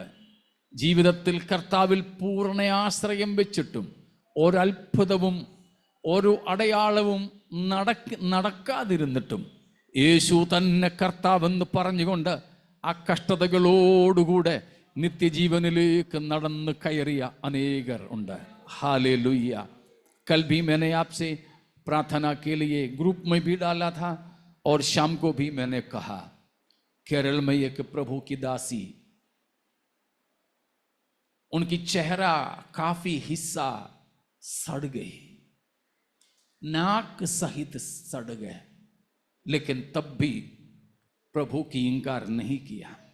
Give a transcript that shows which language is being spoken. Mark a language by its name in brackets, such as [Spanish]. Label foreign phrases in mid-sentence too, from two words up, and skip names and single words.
[Malayalam] ജീവിതത്തിൽ കർത്താവിൽ പൂർണ്ണ ആശ്രയം വെച്ചിട്ടും ഒരത്ഭുതവും ഒരു അടയാളവും നടക്കാതിരുന്നിട്ടും യേശു തന്നെ കർത്താവെന്ന് പറഞ്ഞുകൊണ്ട് ആ കഷ്ടതകളോടുകൂടെ नित्यजीवनिलेक നടന്ന് കയറിയ अनेकर ഉണ്ട്. [Hindi] हालेलुया। कल भी मैंने आपसे प्रार्थना के लिए ग्रुप में भी डाला था और शाम को भी मैंने कहा, केरल में एक प्रभु की दासी, उनकी चेहरा काफी हिस्सा सड़ गई, नाक सहित सड़ गए, लेकिन तब भी प्रभु की इंकार नहीं किया।